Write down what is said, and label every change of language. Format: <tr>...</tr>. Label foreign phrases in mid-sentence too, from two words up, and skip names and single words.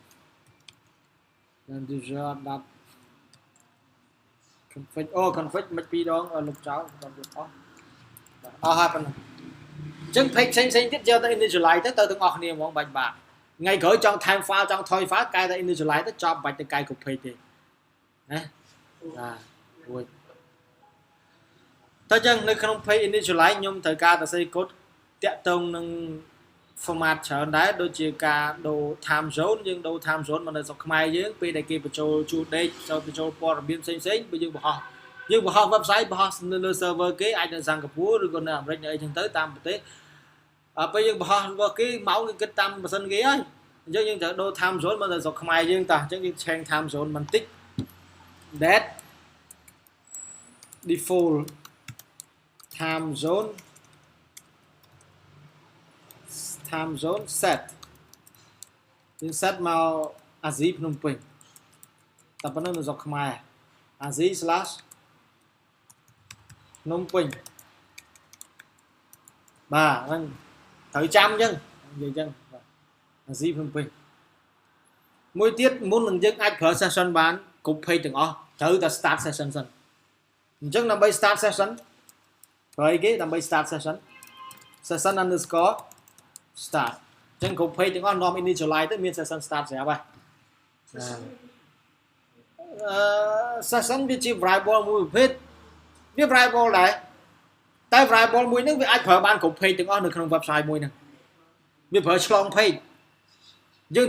<en>line user</en> <km>អត់</km> <en>dot config config</en> <km>មិនពីរដងលុបចោលដល់លុបអស់ហើយប៉ុណ្ណឹងអញ្ចឹង page ផ្សេងទៀតយកទៅ initialize ទៅទាំងអស់គ្នាហ្មងបាច់ថ្ងៃក្រោយចង់</km> <en>time file</en> <km>ចង់ថយ file កែតែ initialize ទៅចប់បាច់ទៅកែ</km> <en>copy page</en> <km>ទេណាបាទរួចតើចឹងនៅក្នុង page initialize ខ្ញុំត្រូវការសរសេរកូដ តាក់ទងនឹង format ច្រើនដែរដូចជាការដូរ</km> <en>time zone</en> <km>យើងដូរ</km> <en>time zone</en> <km>មកនៅស្រុកខ្មែរយើងពេលដែលគេបញ្ចូលជួរដេកបញ្ចូលព័ត៌មានផ្សេងបើយើងបង្ហោះ website បង្ហោះនៅលើ server គេអាចនៅសិង្ហបុរីឬក៏នៅអាមេរិកនៅអីចឹងទៅតាមប្រទេសពេលយើងបង្ហោះរបស់គេមកគេគិតតាមម៉ាស៊ីនគេហើយអញ្ចឹងយើងត្រូវដូរ</km> <en>time zone</en> <km>មកនៅស្រុកខ្មែរយើងតោះអញ្ចឹងយើងឆេង</km> <en>time zone</en> <km>បន្តិច that</km> <en>default time zone set</en> <km>យើង set មកអាស៊ីភ្នំពេញតែប៉ុណ្ណឹងនៅស្រុកខ្មែរអាស៊ី / ភ្នំពេញបាទហ្នឹងត្រូវចាំអញ្ចឹងនិយាយអញ្ចឹងបាទអាស៊ីភ្នំពេញមួយទៀតមុននឹងយើងអាចប្រើ session បានគ្រប់ page ទាំងអស់ត្រូវតែ</km> <en>start session</en> <km>សិនអញ្ចឹងដើម្បី</km> <en>start session</en> <km>ប្រើអីគេដើម្បី</km> <en>start session underscore start</en> <km>អញ្ចឹងគ្រប់ page ទាំងអស់នាំ initialize ទៅមាន</km> <en>session start</en> <km>ស្រាប់ហើយ session វាជា variable មួយប្រភេទវា variable ដែរតែ variable មួយហ្នឹងវាអាចប្រើបានគ្រប់ page ទាំងអស់នៅក្នុង website មួយហ្នឹងវាប្រើឆ្លង page យើង</km>